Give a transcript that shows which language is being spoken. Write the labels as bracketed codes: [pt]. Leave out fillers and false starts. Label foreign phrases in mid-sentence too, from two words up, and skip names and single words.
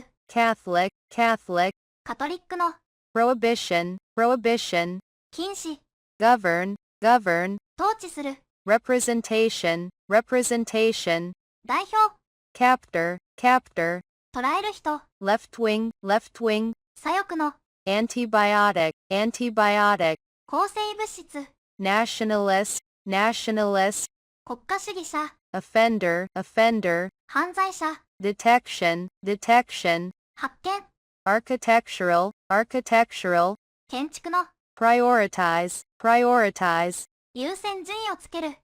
[en] Catholic, Catholic, [ja] カトリックの、 [en] prohibition, prohibition, [ja] 禁止、 [en] govern, govern, [ja] 統治する、 [en] representation, representation, [ja] 代表、 [en] captor, captor, [ja] 捉える人、 [en] left wing, left wing, [ja] 左翼の、 [en] antibiotic, antibiotic, [ja] 抗生物質、 [en] nationalist, nationalist, [ja] 国家主義者、 [en] offender, offender, [ja] 犯罪者、 [en] detection, detection, [ja] 発見、 [en] architectural, architectural, [ja] 建築の、 [en] prioritize, prioritize, [ja] 優先順位をつける、